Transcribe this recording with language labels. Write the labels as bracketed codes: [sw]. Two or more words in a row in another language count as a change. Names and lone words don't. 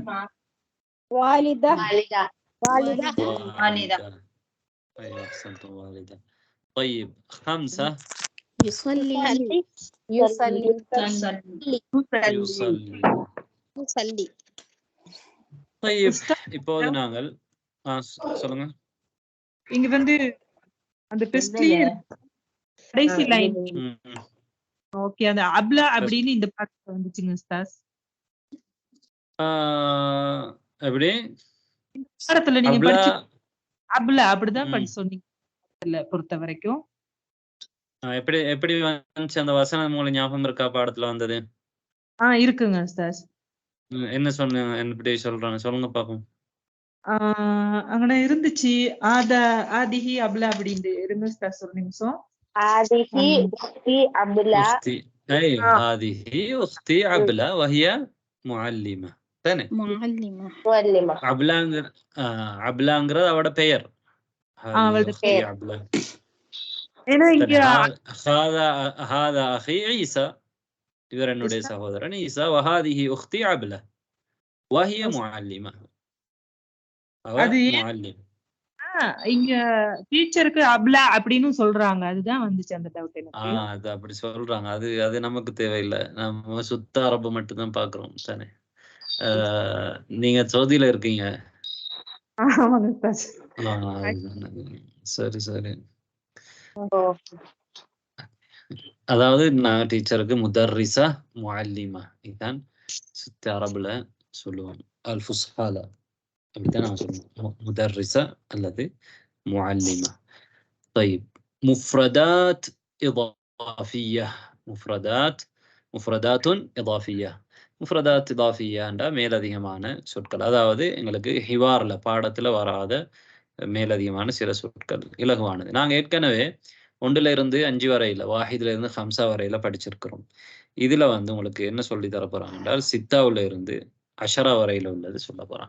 [ar] والدة. أيوة أحسنتم والدة. طيب خمسة يصلي. [ta] طيب இப்போது நாங்கள் சொல்லுங்க. இங்க வந்து அந்த பெஸ்ட்லயே கடைசி லைன். ஓகே, அந்த அப்லா அப்படின்னு இந்த பாட்டு வந்துச்சுங்க உஸ்தாஸ். எப்படி பாடத்துல நீங்க அப்லா படிச்சு அப்ல அப்படிதான் ம். படிச்சு சொன்னீங்க பொறுத்த வரைக்கும். எப்படி எப்படி வந்துச்சு அந்த வசனம் உங்களுக்கு ஞாபகம் இருக்கா பாடத்துல வந்தது? இருக்குங்க சார். என்ன சொன்னீங்க? எப்படி சொல்றாங்க சொல்லுங்க பாப்போம். அங்கன இருந்துச்சு [ar] هذه عبلة [ta] அப்படின்னு இருங்க சார் ஒரு நிமிஷம். [ar] هذه أختي عبلة أختي أيوة هذه أختي عبلة وهي معلمة தானே? معلمة முஅல்லிமா. [ta] அப்லாங்கிறது அவட பெயர். [ar] هذه أختي [ta] பெயர். [ar] عبلة. [ta] ஏன்னா இங்க [ar] هذا أخي عيسى [ta] இவர் என்னுடைய சகோதரன் ஈசா. [ar] وهذه أختي عبلة وهي معلمة. [ta] அவ அது [ar] معلم. [ta] இங்க டீச்சருக்கு அப்லா அப்படின்னு சொல்றாங்க. அதுதான் வந்துச்சு அந்த டவுட் எனக்கு. அது அப்படி சொல்றாங்க. அது நமக்கு தேவையில்லை. நம்ம சுத்த அரபு மட்டும் தான் பாக்குறோம் தானே? நீங்க சவுதியில இருக்கீங்க. ஆமாங்க சார். சரி சரி. அதாவது நான் டீச்சருக்கு [ar] مدرسة معلمة [ta] இதுதான் சுத்த அரபுல சொல்லுவோம். அல் ஃபுஸ்ஹால அப்படித்தான் நான் சொல்லுவோம். முதர்ரிசா அல்லது முஅல்லிமா. [ar] طيب مفردات إضافية. مفردات إضافية. مفردات إضافية [ta] மேலதிகமான சொற்கள். அதாவது எங்களுக்கு ஹிவார்ல பாடத்துல வராத மேலதிகமான சில சொற்கள், இலகுவானது. நாங்க ஏற்கனவே 1ல இருந்து 5 வரையில, வாஹிதுல இருந்து 5 வரையில படிச்சிருக்கிறோம். இதுல வந்து உங்களுக்கு என்ன சொல்லி தர போறாங்க என்றால் சித்தாவுல இருந்து 10 வரையில உள்ளது சொல்ல போறாங்க.